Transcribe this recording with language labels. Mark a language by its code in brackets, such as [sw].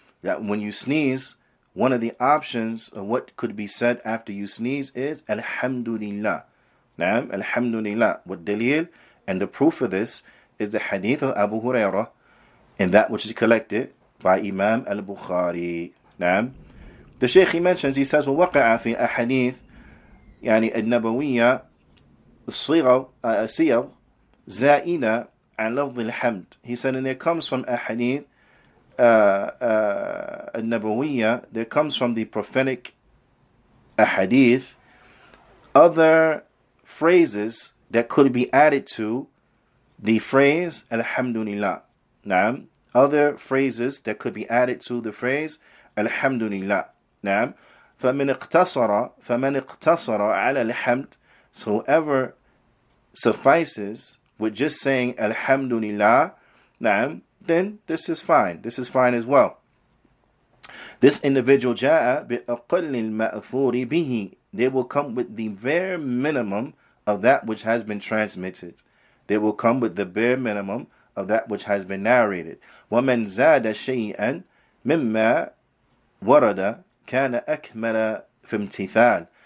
[en] That when you sneeze, one of the options of what could be said after you sneeze is Alhamdulillah. Naam, Alhamdulillah. What dalil? And the proof of this is the hadith of Abu Hurairah, and that which is collected by Imam al-Bukhari. Naam. The Shaykh, he mentions, he says, [ar] وَوَقَعَ فِي أَحَدِيث النبوية صيغ زائدة عن لفظ الحمد. [en] He said, and it comes from a hadith النبوية, there comes from the prophetic ahadith, other phrases that could be added to the phrase Alhamdulillah. Naam. Other phrases that could be added to the phrase Alhamdulillah. [ar] Naam. فَمَنْ اقْتَصَرَ عَلَى الْحَمْدِ. [en] So whoever suffices with just saying Alhamdulillah, naam, then this is fine. This is fine as well. This individual [ar] جاء بأقل المأثور به. [en] They will come with the bare minimum of that which has been transmitted. They will come with the bare minimum of that which has been narrated. [ar] وَمَنْ زَادَ شَيْئًا مِمَّا وَرَدَ كَانَ أَكْمَلَ فِي امْتِثَالٍ.